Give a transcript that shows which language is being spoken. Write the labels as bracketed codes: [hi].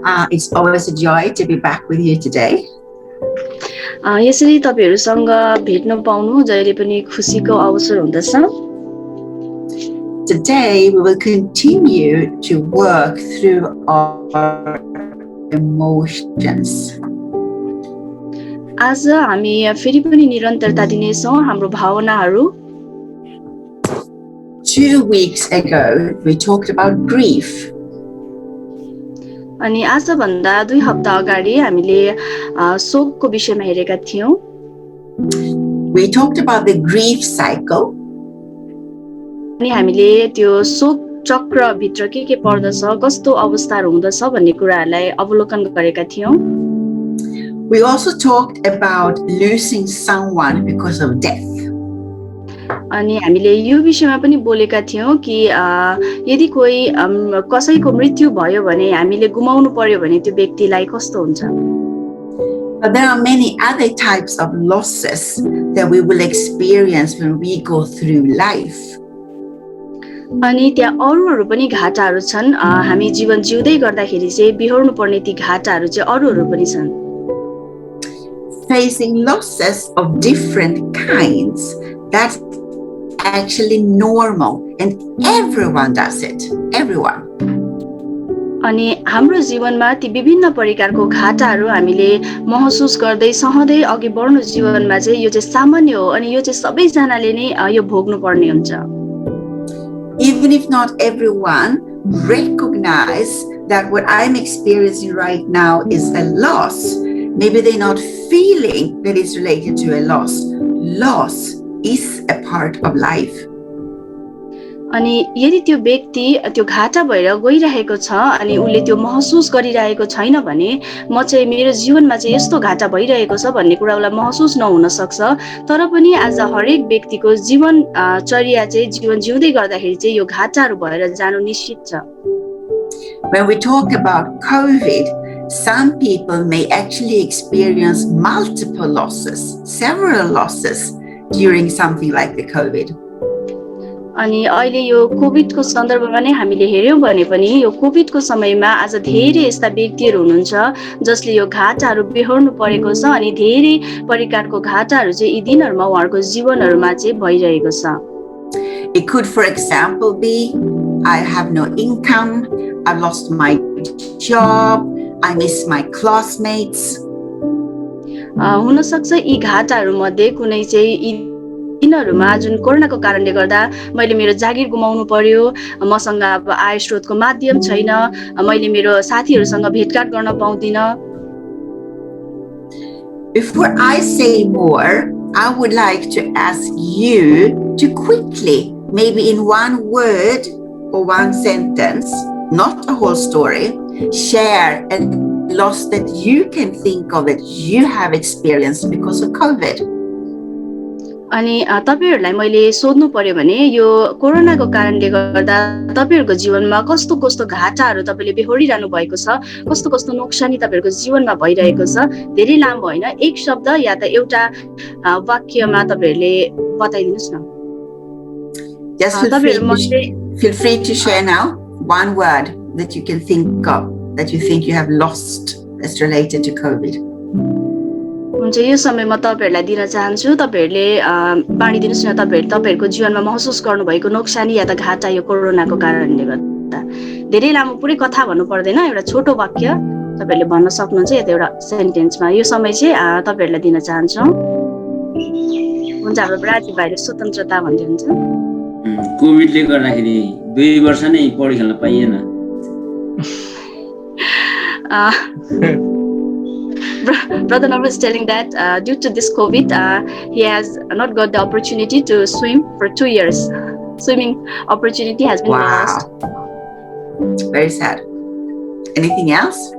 [en] It's always a joy to be back with you today. [ne] यसरी तपाईहरुसँग भेट्न पाउनु जहिले पनि खुशीको अवसर हुँदछ. [en] Today we will continue to work through our emotions. [ne] आज हामी फेरि पनि निरन्तरता दिनेछौं हाम्रो भावनाहरू. [en] 2 weeks ago we talked about grief. [ne] अनि आज भन्दा 2 हप्ता अगाडि हामीले शोकको विषयमा हेरेका थियौं. [en] We talked about the grief cycle. [ne] अनि हामीले त्यो शोक चक्र भित्र के पर्दछ, कस्तो अवस्थाहरू हुँदछ भन्ने कुराहरूलाई अवलोकन गरेका थियौं. [en] We also talked about losing someone because of death. [ne] अनि हामीले यो विषयमा पनि बोलेका थियौं कि यदि कोही कसैको मृत्यु भयो भने हामीले गुमाउनु पर्यो भने त्यो व्यक्तिलाई कस्तो हुन्छ. [en] But there are many other types of losses that we will experience when we go through life. [ne] अनि त्यहाँ अरूहरू पनि घाटाहरू छन्. हामी जीवन जिउँदै गर्दाखेरि चाहिँ बिहोर्नु पर्ने ती घाटाहरू चाहिँ अरूहरू पनि छन्. [en] Facing losses of different kinds, that's actually normal and everyone does it. Everyone. [ne] अनि हाम्रो जीवनमा ती विभिन्न प्रकारको घाटाहरू हामीले महसुस गर्दै सहँदै अघि बढ्नु जीवनमा चाहिँ यो चाहिँ सामान्य हो अनि यो चाहिँ सबैजनाले नै यो भोग्नु पर्ने हुन्छ. [en] Even if not everyone recognize that what I'm experiencing right now is a loss, maybe they're not feeling that it's related to a loss. Loss is a part of life. [ne] अनि यदि त्यो व्यक्ति त्यो घाटा भएर गइरहेको छ अनि उले त्यो महसुस गरिरहेको छैन भने म चाहिँ मेरो जीवनमा चाहिँ यस्तो घाटा भइरहेको छ भन्ने कुरा उलाई महसुस नहुन सक्छ. तर पनि आज हरेक व्यक्तिको जीवन चर्या चाहिँ जीवन जिउँदै गर्दाखेरि चाहिँ यो घाटाहरू भएर जानु निश्चित छ. [en] When we talk about COVID, some people may actually experience multiple losses, several losses during something like the COVID. [ne] अनि अहिले यो कोभिडको सन्दर्भमा नै हामीले हेर्यौं भने पनि यो कोभिडको समयमा आज धेरै यस्ता व्यक्तिहरू हुनुहुन्छ जसले यो घाटाहरू बेहोर्नु परेको छ अनि धेरै प्रकारको घाटाहरू चाहिँ यी दिनहरुमा उहाँहरुको जीवनहरुमा चाहिँ भइरहेको छ. [en] It could, for example, be I have no income, I've lost my job, I miss my classmates. [ne] हुन सक्छ यी घाटाहरू मध्ये कुनै चाहिँ यिनीहरुमा जुन कोरोनाको कारणले गर्दा मैले मेरो जागिर गुमाउनु पर्यो, मसँग अब आय स्रोतको माध्यम छैन, मैले मेरो साथीहरुसँग भेटघाट गर्न पाउँदिन. [en] Before I say more, I would like to ask you to quickly, maybe in one word or one sentence, not a whole story, share a loss that you can think of that you have experienced because of COVID. [ne] अनि तपाईहरुलाई मैले सोध्नु पर्यो भने यो कोरोनाको कारणले गर्दा तपाईहरुको जीवनमा कस्तो कस्तो घाटाहरू तपाईले बेहोरिरहनु भएको छ, कस्तो कस्तो नोक्सानी तपाईहरुको जीवनमा भइरहेको छ, धेरै लामो हैन, एक शब्द या त एउटा वाक्यमा तपाईहरुले बताइदिनुस् न. [en] Just feel free to share now one word that you can think of that you think you have lost that's related to COVID. [ne] हुन्छ, यो समय म तपाईहरुलाई दिन चाहन्छु. तपाईहरुले बाँडिदिनुस् न तपाईहरुको जीवनमा महसुस गर्नु भएको नोक्सानी या त घाटा यो कोरोनाको कारणले गर्दा. धेरै लामो पुरै कथा भन्नु पर्दैन, एउटा छोटो वाक्य तपाईहरुले भन्न सक्नुहुन्छ या त एउटा सेन्टेन्समा. यो समय चाहिँ तपाईहरुलाई दिन चाहन्छु. हुन्छ, हाम्रो राजीव भाइले स्वतन्त्रता भन्दै हुन्छ. कोभिडले गर्दाखेरि 2 वर्ष नै पौडी खेल्न पाइएन. [en] Brother Navar is telling that due to this COVID, he has not got the opportunity to swim for 2 years. Swimming opportunity has been lost. Very sad. Anything else?